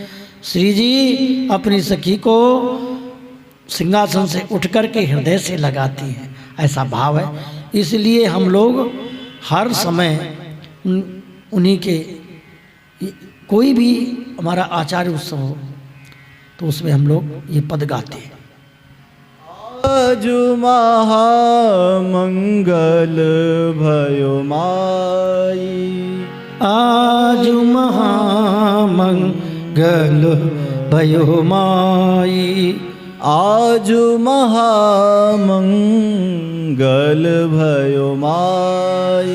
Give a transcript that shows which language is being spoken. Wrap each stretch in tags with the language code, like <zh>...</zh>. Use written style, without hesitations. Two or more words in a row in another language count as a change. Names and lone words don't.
<hi>श्री जी अपनी सखी को सिंहासन से उठ कर के हृदय से लगाती हैं, ऐसा भाव है। इसलिए हम लोग हर समय उन्हीं के, कोई भी हमारा आचार्य उत्सव हो तो उसमें हम लोग ये पद गाते हैं।</hi> <bra>आज महामंगल भयो माई, आज महामंगल भयो माई, आज महामंगल भयो माई,</bra>